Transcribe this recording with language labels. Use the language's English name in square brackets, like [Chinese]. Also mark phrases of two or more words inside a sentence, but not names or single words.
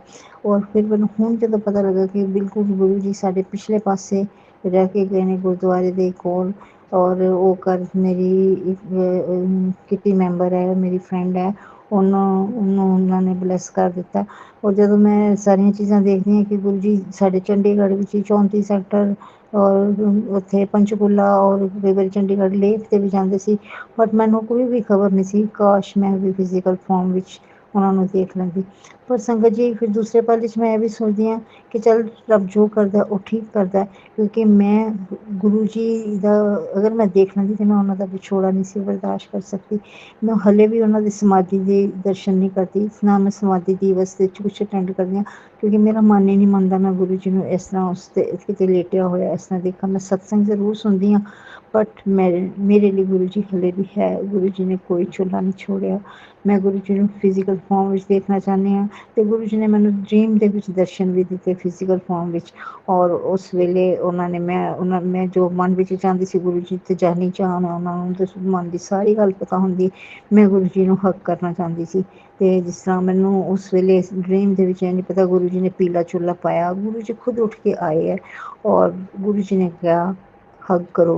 [Punjabi] ਔਰ ਫਿਰ ਮੈਨੂੰ ਹੁਣ ਜਦੋਂ ਪਤਾ ਲੱਗਾ ਕਿ ਬਿਲਕੁਲ ਗੁਰੂ ਜੀ ਸਾਡੇ ਪਿਛਲੇ ਪਾਸੇ ਰਹਿ ਕੇ ਗਏ ਨੇ ਗੁਰਦੁਆਰੇ ਦੇ ਕੋਲ, ਔਰ ਉਹ ਘਰ ਮੇਰੀ ਇੱਕ [English] kitty member [Punjabi] ਹੈ, ਮੇਰੀ ਫਰੈਂਡ ਹੈ, ਉਹਨੂੰ ਉਹਨਾਂ ਨੇ ਬਲੈਸ ਕਰ ਦਿੱਤਾ। ਔਰ ਜਦੋਂ ਮੈਂ ਸਾਰੀਆਂ ਚੀਜ਼ਾਂ ਦੇਖਦੀ ਹਾਂ ਕਿ ਗੁਰੂ ਜੀ ਸਾਡੇ ਚੰਡੀਗੜ੍ਹ ਵਿੱਚ 34 ਸੈਕਟਰ ਔਰ ਉੱਥੇ ਪੰਚਕੂਲਾ ਔਰ ਕਈ ਵਾਰੀ ਚੰਡੀਗੜ੍ਹ ਲੇਕ 'ਤੇ ਵੀ ਜਾਂਦੇ ਸੀ, ਬਟ ਮੈਨੂੰ ਕੋਈ ਵੀ ਖਬਰ ਨਹੀਂ ਸੀ। ਕਾਸ਼ ਮੈਂ ਵੀ [English] physical form [Punjabi] ਵਿੱਚ ਉਹਨਾਂ ਨੂੰ ਦੇਖ ਲੈਂਦੀ। ਪਰ ਸੰਗਤ ਜੀ ਫਿਰ ਦੂਸਰੇ ਪਲ ਚ ਮੈਂ ਭੀ ਸੋਚਦੀ ਆਂ ਕਿ ਚੱਲ ਰੱਬ ਜੋ ਕਰਦਾ ਓਹ ਠੀਕ ਕਰਦਾ ਐ, ਕਿਉਂਕਿ ਮੈਂ ਗੁਰੂ ਜੀ ਦਾ ਅਗਰ ਮੈਂ ਦੇਖ ਲੈਂਦੀ ਤੇ ਮੈਂ ਉਹਨਾਂ ਦਾ ਵਿਛੋੜਾ ਨਹੀਂ ਸੀ ਬਰਦਾਸ਼ਤ ਕਰ ਸਕਦੀ। ਮੈਂ ਹਾਲੇ ਭੀ ਉਹਨਾਂ ਦੀ ਸਮਾਧੀ ਦੇ ਦਰਸ਼ਨ ਨਹੀਂ ਕਰਦੀ, ਨਾ ਮੈਂ ਸਮਾਧੀ ਦਿਵਸ ਦੇ ਕੁਝ ਅਟੈਂਡ ਕਰਦੀ ਆਂ, ਕਿਉਂਕਿ ਮੇਰਾ ਮਨ ਹੀ ਨਹੀਂ ਮੰਨਦਾ ਮੈਂ ਗੁਰੂ ਜੀ ਨੂੰ ਇਸ ਤਰ੍ਹਾਂ ਉਸ ਤੇ ਕਿਤੇ ਲੇਟਿਆ ਹੋਇਆ ਇਸ ਤਰ੍ਹਾਂ ਦੇਖਾਂ। ਮੈਂ ਸਤਸੰਗ ਜ਼ਰੂਰ ਸੁਣਦੀ ਆਂ, ਬਟ ਮੇਰੇ ਲਿਏ ਗੁਰੂ ਜੀ ਹਾਲੇ ਭੀ ਹੈ, ਗੁਰੂ ਜੀ ਨੇ ਕੋਈ ਝੋਲਾ ਨਹੀਂ ਛੱਡਿਆ। ਮੈਂ ਗੁਰੂ ਜੀ ਨੂੰ [English] physical form [Punjabi] ਵਿੱਚ ਦੇਖਣਾ ਚਾਹੁੰਦੀ ਹਾਂ ਅਤੇ ਗੁਰੂ ਜੀ ਨੇ ਮੈਨੂੰ ਡਰੀਮ ਦੇ ਵਿੱਚ ਦਰਸ਼ਨ ਵੀ ਦਿੱਤੇ [English] physical form [Punjabi] ਵਿੱਚ। ਔਰ ਉਸ ਵੇਲੇ ਮੈਂ ਜੋ ਮਨ ਵਿੱਚ ਚਾਹੁੰਦੀ ਸੀ ਗੁਰੂ ਜੀ ਤੇ ਜਾਣੀ ਚਾਹਣ ਉਹਨਾਂ ਨੂੰ ਤਾਂ ਮਨ ਦੀ ਸਾਰੀ ਗੱਲ ਪਤਾ ਹੁੰਦੀ। ਮੈਂ ਗੁਰੂ ਜੀ ਨੂੰ ਹੱਗ ਕਰਨਾ ਚਾਹੁੰਦੀ ਸੀ ਅਤੇ ਜਿਸ ਤਰ੍ਹਾਂ ਮੈਨੂੰ ਉਸ ਵੇਲੇ ਡਰੀਮ ਦੇ ਵਿੱਚ ਇਹ ਨਹੀਂ ਪਤਾ ਗੁਰੂ ਜੀ ਨੇ ਪੀਲਾ ਚੋਲਾ ਪਾਇਆ, ਗੁਰੂ ਜੀ ਖੁਦ ਉੱਠ ਕੇ ਆਏ ਹੈ ਔਰ ਗੁਰੂ ਜੀ ਨੇ ਕਿਹਾ ਹੱਗ ਕਰੋ।